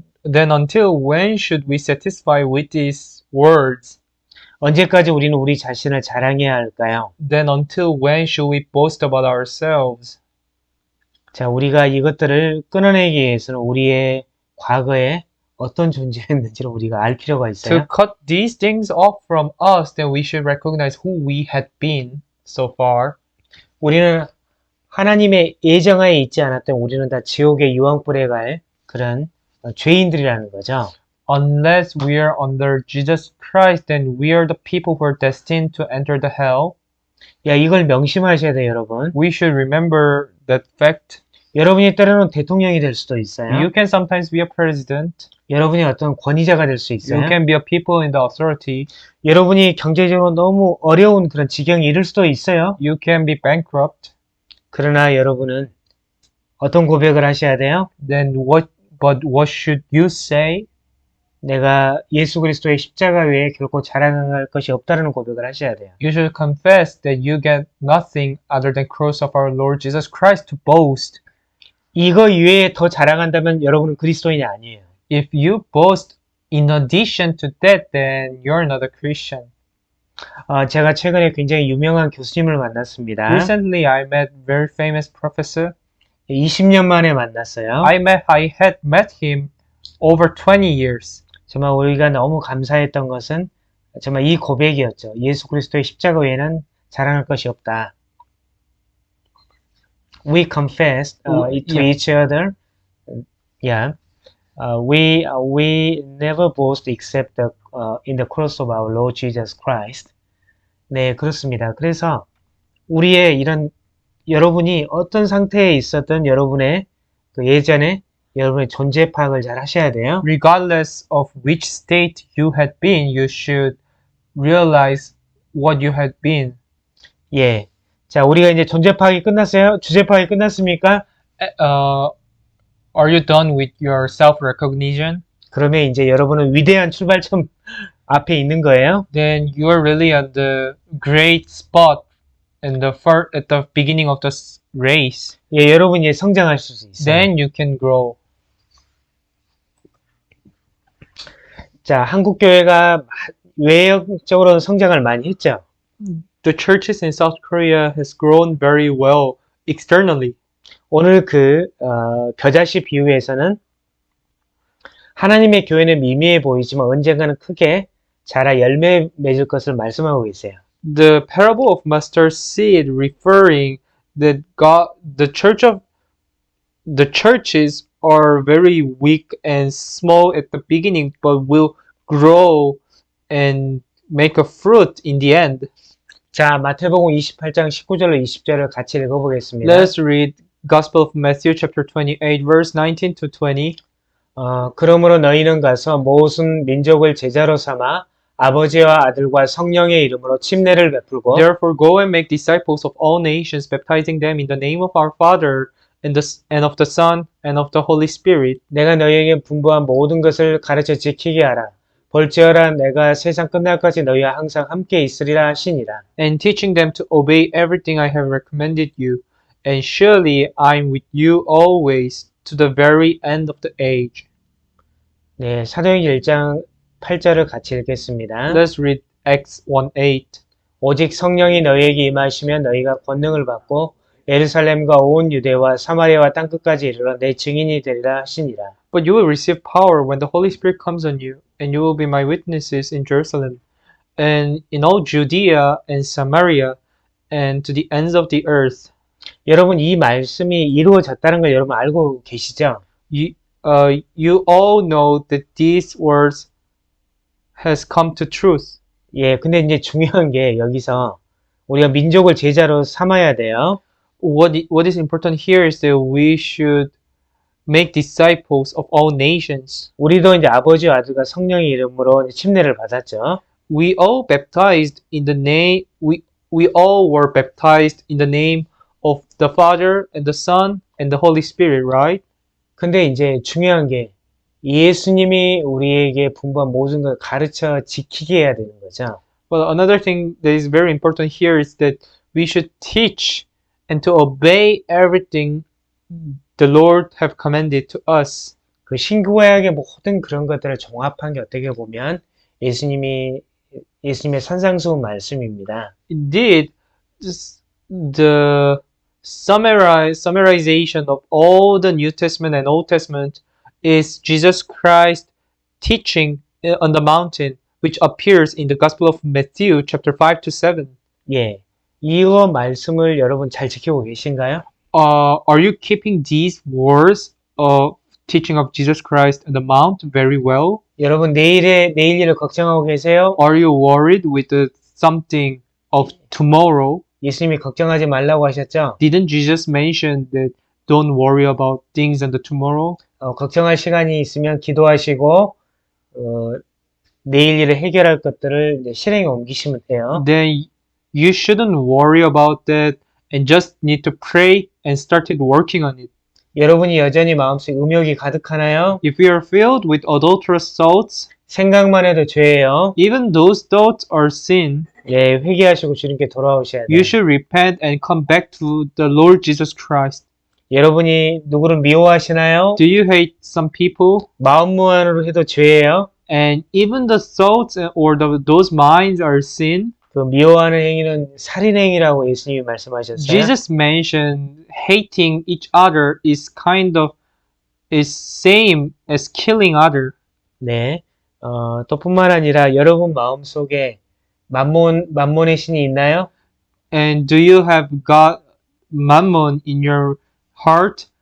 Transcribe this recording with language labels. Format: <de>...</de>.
<en>Then until when should we satisfy with these words?</en> <ko>언제까지 우리는 우리 자신을 자랑해야 할까요?</ko> <en>Then until when should we boast about ourselves?</en> <ko>자, 우리가 이것들을 끊어내기 위해서는 우리의 과거에 어떤 존재였는지를 우리가 알 필요가 있어요.</ko> <en>To cut these things off from us, then we should recognize who we had been so far.</en> <ko>우리는 하나님의 예정하에 있지 않았던 우리는 다 지옥의 유황불에 갈 그런 죄인들이라는 거죠.</ko> <en>Unless we are under Jesus Christ, then we are the people who are destined to enter the hell.</en> <ko>야, 이걸 명심하셔야 돼요, 여러분.</ko> <en>We should remember that fact.</en> <ko>여러분이 때로는 대통령이 될 수도 있어요.</ko> <en>You can sometimes be a president.</en> <ko>여러분이 어떤 권위자가 될 수</ko> <en>You</en> <ko>있어요.</ko> <en>can be a people in the authority.</en> <ko>여러분이 경제적으로 너무 어려운 그런 지경에 이를 수도 있어요.</ko> <en>You can be bankrupt.</en> <ko>그러나 여러분은 어떤 고백을 하셔야 돼요?</ko> <en>But what should you say?</en> <ko>내가 예수 그리스도의 십자가 외에 결코 자랑할 것이 없다는 고백을 하셔야 돼요.</ko> <en>You should confess that you get nothing other than cross of our Lord Jesus Christ to boast.</en> <ko>이거 이외에 더 자랑한다면 여러분은 그리스도인이 아니에요.</ko> <en>If you boast in addition to that, then you're not a Christian.</en> <ko>제가 최근에 굉장히 유명한 교수님을 만났습니다.</ko> <en>Recently, I met very famous professor.</en> <ko>20년 만에 만났어요.</ko> <en>I had met him over 20 years.</en> <ko>정말 우리가 너무 감사했던 것은 정말 이 고백이었죠. 예수 그리스도의 십자가 외에는 자랑할 것이 없다.</ko> <en>We confessed to each other. Yeah. We never boast except in the cross of our Lord Jesus Christ.</en> <ko>네, 그렇습니다. 그래서 우리의 이런 여러분이 어떤 상태에 있었던 여러분의 그 예전에 여러분의 존재 파악을 잘 하셔야 돼요.</ko> <en>Regardless of which state you had been, you should realize what you had been.</en> <ko>예. 자, 우리가 이제 존재 파악이 끝났어요? 주제 파악이 끝났습니까?</ko> <en>Are you done with your self-recognition?</en> <ko>그러면 이제 여러분은 위대한 출발점 앞에 있는 거예요.</ko> <en>Then you are really at the great spot at the beginning of the race.</en> <ko>예, 여러분이 성장하실 수 있어요.</ko> <en>Then you can grow.</en> <ko>자, 한국 교회가 외형적으로 성장을 많이 했죠.</ko> <en>The churches in South Korea has grown very well externally.</en> <ko>오늘 그 겨자씨 비유에서는 하나님의 교회는 미미해 보이지만 언젠가는 크게 자라 열매 맺을 것을 말씀하고 계세요.</ko> <en>The parable of mustard seed referring that the churches are very weak and small at the beginning, but will grow and make a fruit in the end.</en> <ko>자, 마태복음 28장 19절로 20절을 같이 읽어보겠습니다.</ko> <en>Let's read Gospel of Matthew chapter 28 verse 19 to 20.</en> <ko>그러므로 너희는 가서 모든 민족을 제자로 삼아 아버지와 아들과 성령의 이름으로 침례를 베풀고</ko> <en>Therefore go and make disciples of all nations, baptizing them in the name of our Father and of the Son and of the Holy Spirit.</en> <ko>내가 너희에게 분부한 모든 것을 가르쳐 지키게 하라. 볼지어라 내가 세상 끝날까지 너희와 항상 함께 있으리라 하시니라.</ko> <en>And teaching them to obey everything I have recommended you. And surely I am with you always to the very end of the age.</en> <ko>네, 사도행전 1장 8절을 같이 읽겠습니다.</ko> <en>Let's read Acts 1:8.</en> <ko>오직 성령이 너희에게 임하시면 너희가 권능을 받고 예루살렘과 온 유대와 사마리아와 땅끝까지 이르러 내 증인이 되리라 하시니라.</ko> <en>But you will receive power when the Holy Spirit comes on you, and you will be my witnesses in Jerusalem, and in all Judea and Samaria, and to the ends of the earth.</en> <ko>여러분 이 말씀이 이루어졌다는 걸 여러분 알고 계시죠?</ko> <en>You all know that these words has come to truth.</en> <ko>예, 근데 이제 중요한 게 여기서 우리가 민족을 제자로 삼아야 돼요.</ko> <en>What is important here is that we should make disciples of all nations.</en> <ko>우리도 이제 아버지와 아들과 성령의 이름으로 침례를 받았죠.</ko> <en>We all baptized in the name. We all were baptized in the name of the Father and the Son and the Holy Spirit, right?</en> <ko>근데 이제 중요한 게 예수님이 우리에게 분부한 모든 걸 가르쳐 지키게 해야 되는 거죠.</ko> <en>Well, another thing that is very important here is that we should teach and to obey everything the Lord have commanded to us.</en> <ko>그 신구약의 모든 그런 것들을 종합한 게 어떻게 보면 예수님의 산상수훈 말씀입니다.</ko> <en>Indeed, the summarization of all the New Testament and Old Testament is Jesus Christ teaching on the mountain, which appears in the Gospel of Matthew chapter 5 to 7.</en> <ko>예, 이거 말씀을 여러분 잘 지키고 계신가요?</ko> <en>Are you keeping these words of teaching of Jesus Christ on the mount very well?</en> <ko>여러분 내일 일을 걱정하고 계세요?</ko> <en>Are you worried with something of tomorrow?</en> <ko>예수님이 걱정하지 말라고 하셨죠?</ko> <en>Didn't Jesus mention that don't worry about things on the tomorrow?</en> <ko>걱정할 시간이 있으면 기도하시고 내일 일을 해결할 것들을 이제 실행에 옮기시면 돼요.</ko> <en>Then you shouldn't worry about that and just need to pray and started working on it.</en> <ko>여러분이 여전히 마음속에 음욕이 가득하나요?</ko> <en>If you are filled with adulterous thoughts,</en> <ko>생각만 해도 죄예요.</ko> <en>even those thoughts are sin.</en> <ko>예, 회개하시고 주님께 돌아오셔야 돼요.</ko> <en>You should repent and come back to the Lord Jesus Christ.</en> <ko>여러분이 누구를 미워하시나요?</ko> <en>Do you hate some people?</en> <ko>마음 무한으로 해도 죄예요.</ko> <en>And even the thoughts or those minds are sin.</en> <ko>그 미워하는 행위는 살인행위라고 예수님이 말씀하셨어요.</ko> <en>Jesus mentioned hating each other is same as killing other.</en> <ko>네. 또 뿐만 아니라 여러분 마음속에 만몬의 신이 있나요?</ko> <en>And do you have God mammon in your heart?</en>